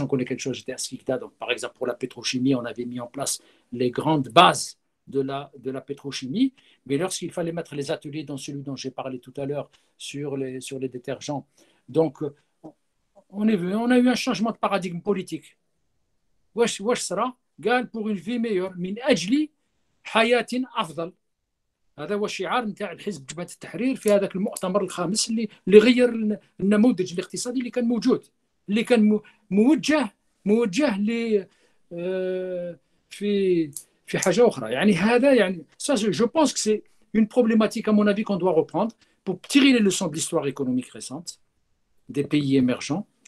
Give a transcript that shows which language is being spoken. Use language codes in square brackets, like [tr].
[fr] J'en connais quelque chose, j'étais à SCICTA, donc par exemple pour la pétrochimie, on avait mis en place les grandes bases de la pétrochimie, mais lorsqu'il fallait mettre les ateliers dans celui dont j'ai parlé tout à l'heure sur les détergents, donc on a eu un changement de paradigme politique. [ar] واش صرا قال [fr] pour une vie meilleure [ar] من أجل حياة أفضل. هذا هو الشعار نتاع الحزب جبهة التحرير في هذاك المؤتمر الخامس اللي غير النموذج الاقتصادي اللي كان موجود، اللي كان موجه ل في حاجة أخرى. يعني هذا يعني [fr] ça je pense que c'est une problématique à mon avis qu'on doit reprendre pour tirer les leçons de l'histoire économique récente des pays émergents.